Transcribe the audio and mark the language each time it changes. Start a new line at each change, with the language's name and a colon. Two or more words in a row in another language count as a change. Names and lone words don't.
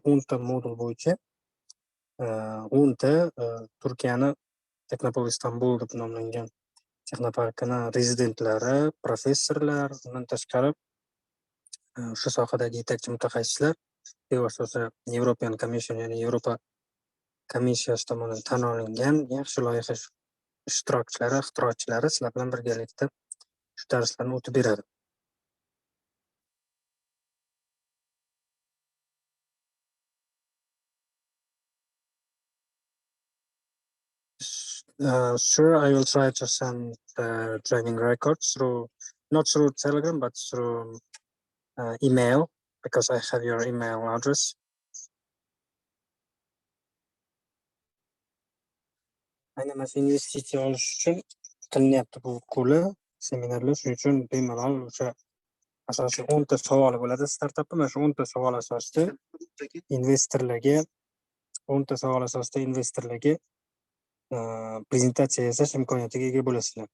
Uzbek: 10 ta modul bo'yicha 10 ta Turkiyani Technopol Istanbul deb nomlangan texnoparkini rezidentlari, professorlar, undan tashqari shu sohadagi yetakchi mutaxassislar bevosita European Commission, ya'ni Yevropa komissiyasi tomonidan tan olingan yaxshi loyiha ishtirokchilari, ixtirochilari sizlar bilan birgalikda shu darslarni o'tib beradi.
English: Sure, I will try to send training records not through Telegram, but through email, because I have your email address.
Uzbek: Aynan mana shu investitsiya olish uchun qilinyapti bu qo'li seminarlar. Shuning uchun bemalol o'sha asosiy 10 ta savol bo'ladi startapda. Mana shu 10 ta savol asosida investorlarga prezentatsiya yasash imkoniyatiga ega bo'lasizlar.